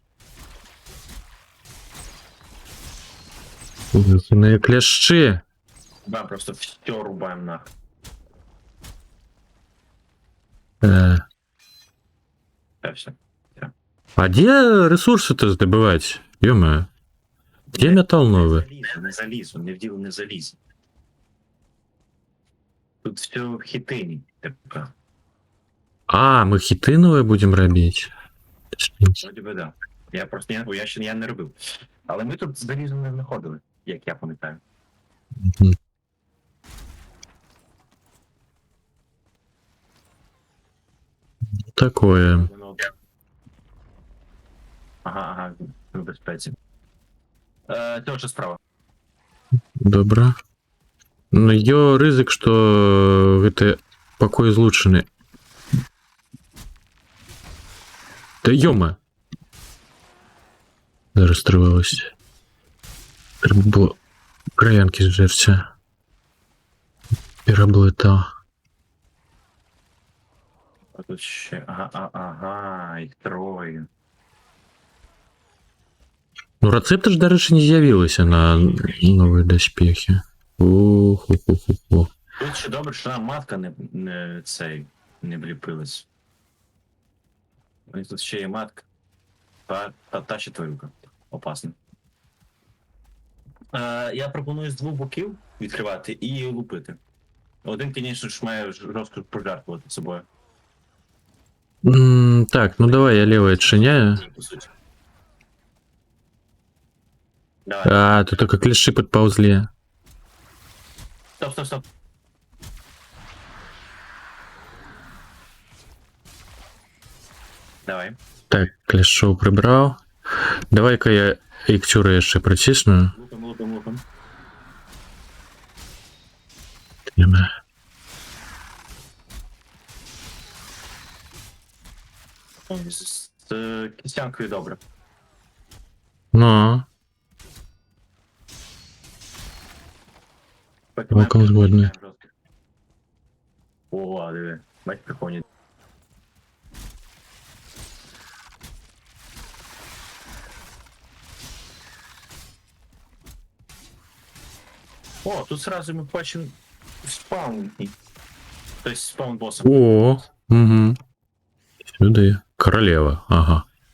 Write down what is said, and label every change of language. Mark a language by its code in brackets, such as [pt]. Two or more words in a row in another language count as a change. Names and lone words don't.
[be] На кляшчы. [ru] Да, просто все рубаем нахуй. Да, все. [be] а дзе рэсурсы-то здабываць? Ё-моё. Дзе метал новы? [uk] Не залізу, не в діло не залізу. Тут все в хитині. Типа. А, [be] мы хіты новыя будзем рабіць. [uk] Вроді би, да. Я просто я не робив. Але ми тут залізу не знаходили, як я пам'ятаю. [ru] Мгм. Такое. [uk] Воно- Ага, в безпеці. Це вже справа. [be] Добра. Ну, ё рызык, што гэты пакой злучаны. Да ёма. Зараз трываласць. Трэба было краянкі зжэрці. Пераблытаў. [uk] А тут ще. Ага, їх троє. Ну, рецепта ж, [be] дарэчы, не з'явілася на новыя даспехі. Уху-ху-ху-ху. [uk] Тут ще добре, що нам матка не вліпилась. Ось тут ще є матка. Та ще тварюка. Опасно. Я пропоную з двох боків відкривати і лупити. Один, звісно ж, має жорстко пожертвувати собою. [ru] Так, ну давай я левое отчиняю. [uk] По суті. Давай. [ru] А, тут только клеши подползли. Стоп. Давай. Так, клешов прибрал. Давай-ка я икчуру еще прочисну. [uk] Лупим. З кістянкою добре. Ну, Цілком згодний. О, диви. Бать прикольні. О, тут сразу ми бачимо спаун. Тобто спаун босса. [ru] о, угу. Сюда. Королева, ага.